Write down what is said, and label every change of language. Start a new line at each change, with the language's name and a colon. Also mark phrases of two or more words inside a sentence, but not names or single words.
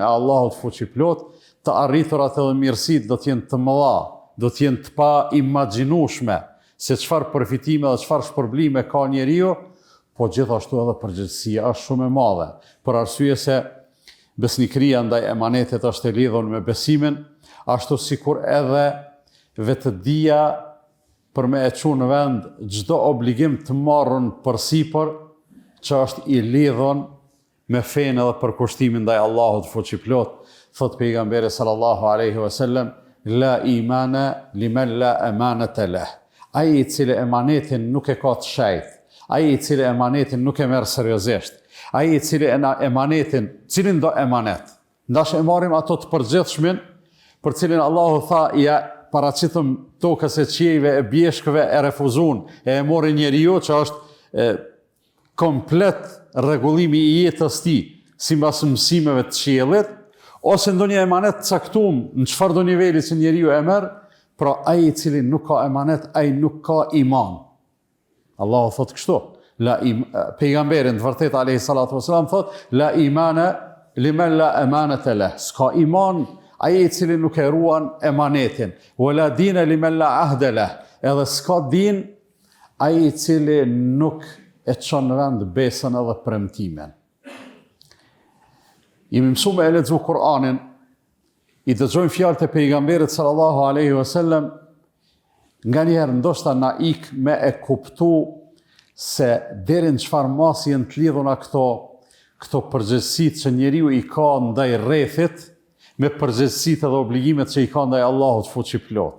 Albanian: Allahut fuqiplot, të arriturat edhe mirësitë do të jenë të mëdha, do të jenë të pa imagjinueshme se çfarë përfitime dhe çfarë shpërblime ka njeriu, po gjithashtu edhe përgjegjësia është shumë e madhe, për arsye se besnikëria ndaj emanetit është e lidhur me besimin, ashtu sikur edhe vetëdia për me e çu në vend çdo obligim të marrën përsipër që është i lidhur me fenë dhe përkushtimin ndaj Allahut fuqiplot. Thot pejgamberi
Arabic: صلى الله عليه وسلم، لا إيمان لمن لا أمانة له.
Albanian: Ai i cili emanetin nuk e ka të shejt, ai i cili emanetin nuk e merr seriozisht, ai i cili emanetin, cilin do emanet, ndash e marrim ato të përgjithshmin, për cilin Allahu tha, ja paraqitëm tokës e qiejve e bjeshkëve e refuzun, e mori njeriu që është komplet rregullimi i jetës tij, sipas mësimeve të qiellit, ose ndonjë emanet caktuar në çfarëdo niveli që njeriu e merr, pra ai i cili nuk ka emanet, ai nuk ka iman. Allahu thot kështu, pejgamberin të vërtet
Arabic: عليه الصلاة والسلام
Albanian: thot,
Arabic: لا إيمان لمن لا أمانة له.
Albanian: S'ka iman ai i cili nuk e ruan emanetin,
Arabic: ولا دين لمن لا عهد له.
Albanian: Edhe s'ka din ai i cili nuk e çon në vend besën edhe premtimin. Jemi mësuar me lexu Kur'anin, i dëgjojmë fjalët e pejgamberit
Arabic: صلى الله عليه وسلم,
Albanian: nganjëherë ndoshta na ik me e kuptu se deri në çfarë masi janë të lidhuna këto përgjegjësitë që njeriu i ka ndaj rrethit me përgjegjësitë dhe obligimet që i ka ndaj Allahut fuqiplot.